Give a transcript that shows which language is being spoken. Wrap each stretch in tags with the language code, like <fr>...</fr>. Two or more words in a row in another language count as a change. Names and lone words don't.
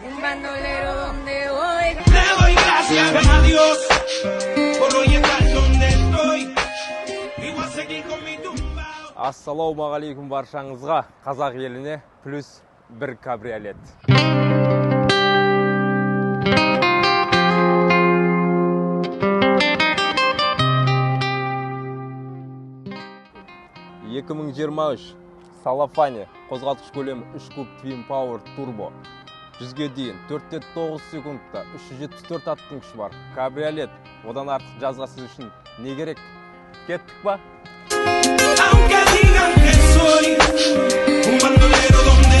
<es>bandolero donde voy. Le doy gracias a Dios por hoy estar donde estoy. Y voy a seguir con mi tumba.</es> <kk>Ассалаумағалейкум баршаңызға, қазақ еліне плюс бір кабриолет. 2023 Салафане қозғалтқыш көлемі 3 куб Twin Power Turbo. 100-ге дейін 4-9 секундта 374 аттың күші бар. Кабриолет. Одан артық жазға сіз үшін не керек? Кеттік па?</kk> <es>Aunque digan que soy un bandolero</es>